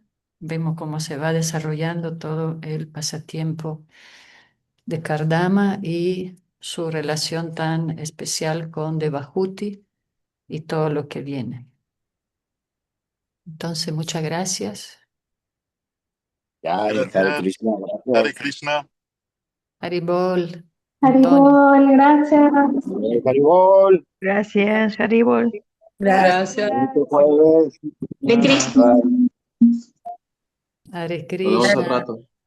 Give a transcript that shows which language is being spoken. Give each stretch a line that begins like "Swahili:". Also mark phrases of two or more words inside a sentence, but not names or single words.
Spanish: Vemos cómo se va desarrollando todo el pasatiempo de Kardama y su relación tan especial con Devahuti y todo lo que viene. Entonces, muchas gracias. Hare Gracias. Krishna, Hare gracias. Krishna. Haribol, Antonio. Haribol, gracias. Haribol. Gracias, Haribol. Gracias. Bonito jueves. De Cristo. Hare Nos vemos al Krishna. rato.